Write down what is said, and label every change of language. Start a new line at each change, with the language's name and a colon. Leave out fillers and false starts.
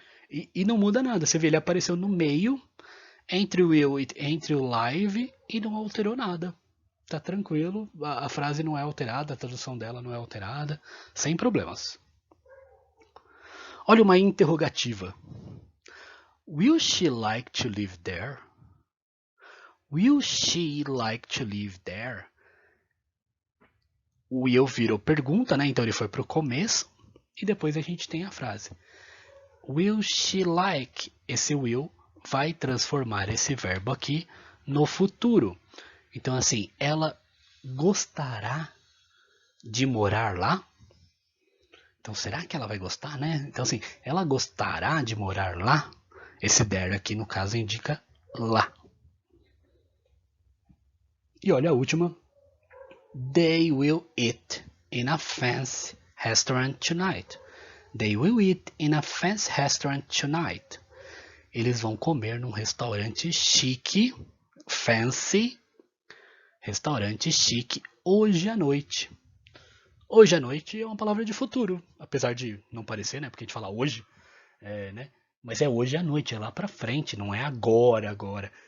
Portuguese: E não muda nada, você vê, ele apareceu no meio, entre o will e entre o live, e não alterou nada. Tá tranquilo, a frase não é alterada, a tradução dela não é alterada, sem problemas. Olha uma interrogativa.
English: Will she like to live there? Will she like to live there?
Portuguese: O will virou pergunta, né? Então ele foi pro começo e depois a gente tem a frase.
English: Will she like?
Portuguese: Esse will vai transformar esse verbo aqui no futuro. Então assim, ela gostará de morar lá? Então será que ela vai gostar, né? Então assim, ela gostará de morar lá? Esse there aqui no caso indica lá. E olha a última.
English: They will eat in a fancy restaurant tonight. They will eat in a fancy restaurant tonight.
Portuguese: Eles vão comer num restaurante chique, fancy, restaurante chique, hoje à noite. Hoje à noite é uma palavra de futuro, apesar de não parecer, né? Porque a gente fala hoje, né? Mas é hoje à noite, é lá pra frente, não é agora.